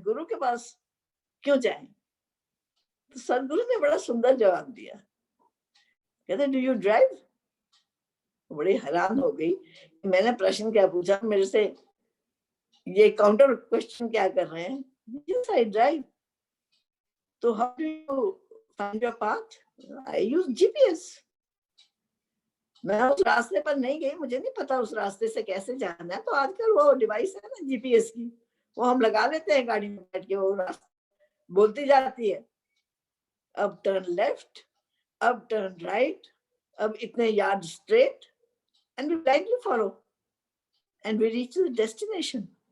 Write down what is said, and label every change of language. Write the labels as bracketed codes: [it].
[hi] गुरु के पास क्यों जाएं? तो सदगुरु ने बड़ा सुंदर जवाब दिया, कहते [en] Do you drive? [hi] बड़ी हैरान हो गई, मैंने प्रश्न क्या पूछा, मेरे से ये काउंटर क्वेश्चन क्या कर रहे हैं। [en] Yes, I drive. So how do you find your path? I use GPS. [hi] मैं उस रास्ते पर नहीं गई, मुझे नहीं पता उस रास्ते से कैसे जाना है, तो आजकल वो डिवाइस है ना जीपीएस की, वो हम लगा लेते हैं गाड़ी में बैठ के, वो रास्ता बोलती जाती है, अब टर्न लेफ्ट, अब टर्न राइट, अब इतने yard straight, [en] And we blindly follow and we reach the destination.